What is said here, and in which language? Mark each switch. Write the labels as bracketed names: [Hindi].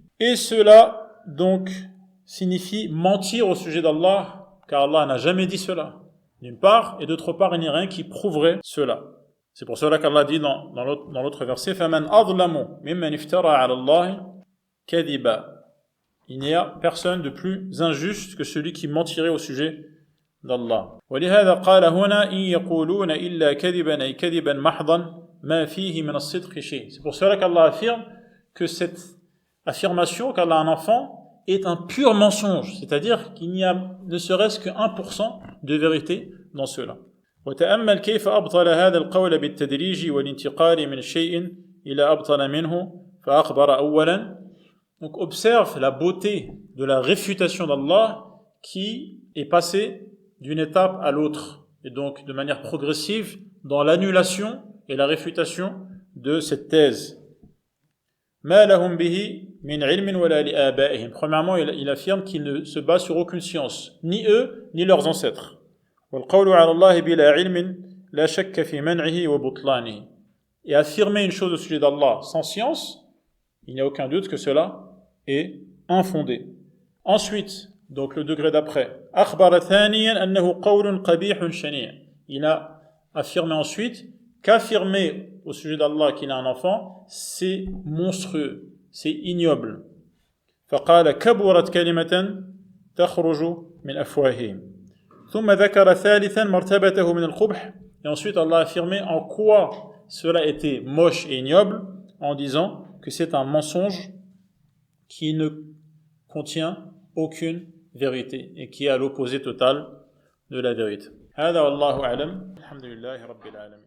[French] Et cela donc signifie mentir au sujet d'Allah, car Allah n'a jamais dit cela, d'une part, et d'autre part, il n'y a rien qui prouverait cela. C'est pour cela qu'Allah dit dans l'autre verset, [Arabic] فَمَنْ أَظْلَمُ مِمَّنِ افْتَرَى عَلَى اللَّهِ كَذِبًا. [French] Il n'y a personne de plus injuste que celui qui mentirait au sujet d'Allah. [Arabic] ولهذا قال هنا إن يقولون إلا كذبا أي كذبا محضا ما فيه من الصدق شيء. [French] C'est pour cela qu'Allah affirme que cette affirmation qu'Allah a un enfant est un pur mensonge, c'est-à-dire qu'il n'y a ne serait-ce que 1% de vérité dans cela. [Arabic] وتأمل كيف أبطل هذا القول بالتدريج والانتقال من شيء إلى أبطل منه فأخبر أولا. [French] Donc observe la beauté de la réfutation d'Allah qui est passée d'une étape à l'autre, et donc de manière progressive dans l'annulation et la réfutation de cette thèse. [Arabic] ما لهم به من علم ولا لآبائهم. [French] Premièrement, il affirme qu'il ne se base sur aucune science, ni eux, ni leurs ancêtres. [Arabic] والقول على الله بلا علم لا شك في منعه وبطلانه. [French] Et affirmer une chose au sujet d'Allah sans science, il n'y a aucun doute que cela est infondé. Ensuite, donc le degré d'après, [Arabic] أخبر ثانيا أنه قول قبيح شنيع. [French] Il a affirmé ensuite qu'affirmer au sujet d'Allah qu'il a un enfant, c'est monstrueux, c'est ignoble. [Arabic] فقال كبرت كلمة تخرج من أفواههم. ثم ذكر ثالثا مرتبته من القبح. [French] Et ensuite Allah a affirmé en quoi cela était moche et ignoble, en disant que c'est un mensonge qui ne contient aucune vérité et qui est à l'opposé total de la vérité. [Arabic] هذا والله أعلم. الحمد لله رب العالمين.